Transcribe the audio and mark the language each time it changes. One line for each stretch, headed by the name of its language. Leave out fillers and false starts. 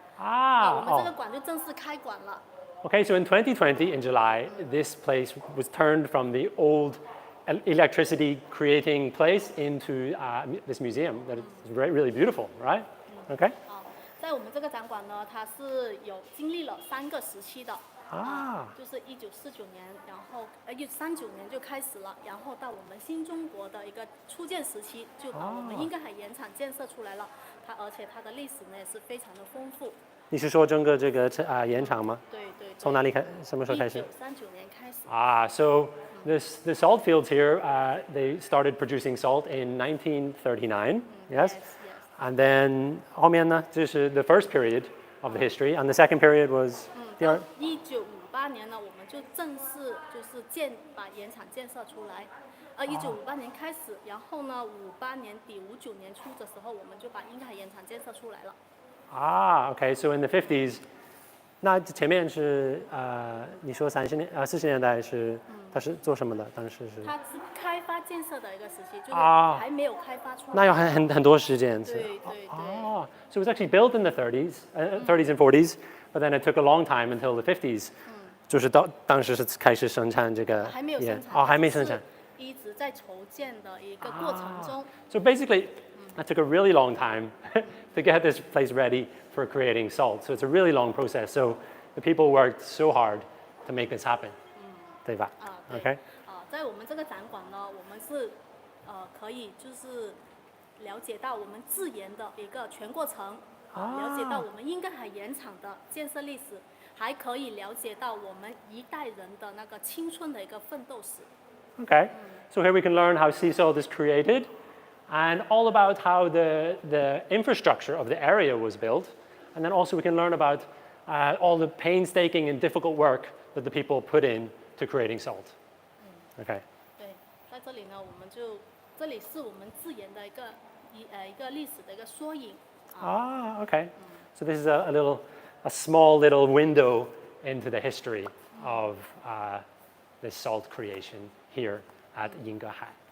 Chinese: 我们这个馆就正式开馆了。
English: Okay, so in 2020, in July, this place was turned from the old electricity creating place into this museum that is really beautiful, right? Okay.
Chinese: 在我们这个展馆呢，它是有经历了3个时期的。就是1949年，然后1939年就开始了，然后到我们新中国的一个初建时期，就把我们英格海盐场建设出来了。而且它的历史呢也是非常的丰富。你是说整个这个盐场吗？对。从哪里开？什么时候开始？1939年开始。
English: So the salt fields here, they started producing salt in 1939. Yes. And then
Chinese: 后面呢，这是
English: the first period of the history, and the second period was
Chinese: 1958年呢，我们就正式就是把盐场建设出来。 1958年开始，然后呢，58年底、59年初的时候，我们就把英格海盐场建设出来了。
English: Okay. So in the 50s,
Chinese: 那前面是你说40年代是它是做什么的？当时是它是开发建设的一个时期，就是还没有开发出来。那有很多时间。对。
English: So it was actually built in the 30s and 40s, but then it took a long time until the 50s.
Chinese: 就是当时是开始生产这个还没有生产。还没生产。一直在筹建的一个过程中。
English: So basically, that took a really long time to get this place ready for creating salt. So it's a really long process. So the people worked so hard to make this happen.
Chinese: 对吧？Okay. 在我们这个展馆呢，我们是可以就是了解到我们制盐的一个全过程，了解到我们英格海盐场的建设历史，还可以了解到我们一代人的那个青春的一个奋斗史。
English: Okay. So here we can learn how sea salt is created, and all about how the infrastructure of the area was built. And then also we can learn about all the painstaking and difficult work that the people put in to creating salt. Okay.
Chinese: 对，在这里呢，我们就这里是我们自研的一个历史的一个缩影。
English: Okay. So this is a small little window into the history of this salt creation here at Yingahai.